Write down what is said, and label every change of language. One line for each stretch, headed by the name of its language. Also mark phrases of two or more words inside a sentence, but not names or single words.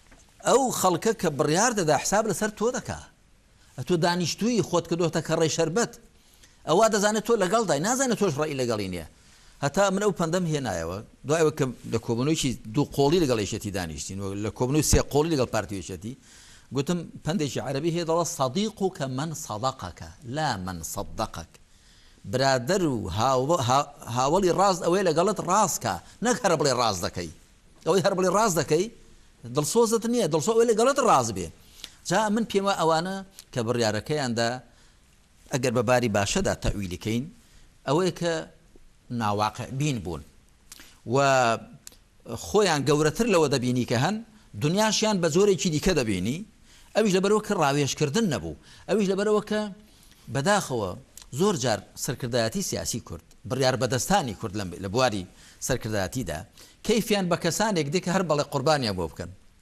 Central Kurdish: ئەو خەڵکە کە بڕیار دەدا حساب لەسەر تۆ دەکا تۆ دانیشتووی خۆت کردوتە کەڕێی شەربەت ئەوە دەزانێت تۆ لەگەڵدای نازانێت تۆش ڕێی لەگەڵی نییە هەتا من ئەو پەندەم هێنایەوە دوایەوە کە لە کۆبنەوەیکی دوو قۆڵی لەگەڵ یەکێتی دانیشتین و لە کۆبنەوەی سێ قۆڵی لەگەڵ پارتیێشەتی گوتم پندێکی عەرەبی هەیە دەڵێت
Arabic: صەدیقك من صدقك لا من صدقك
Central Kurdish: برادر و هاوڵی ڕاست ئەوەی لەگەڵت ڕاستکە نەک هەر بڵێ ڕاست دەکەی ئەوەی هەر بڵێ ڕاست دەکەی دڵسۆزت نییە دڵسۆ ئەوەی لەگەڵت ڕاست بێ جا من پێمە ئەوانە کە بڕیارەکەیاندا ئەگەر بە باری باشەدا تەویلەکەین ئەوەیە کە ناواقع بین بوون و خۆیان گەورەتر لەوە دەبینی کە هەن دنیاشیان بە زۆرێکی دیکە دەبینی ئەویش لەبەرەوە کە ڕاوێژکردن نەبوو ئەویش لەبەرەوە کە بەداخەوە زۆر جار سەرکردایەتی سیاسی کورد بڕیار بەدەستانی کورد لە بواری سەرکردایەتیدا کەیفیان بە کەسانێک دێک هەر بەڵێ قوربانیان بۆ بکەن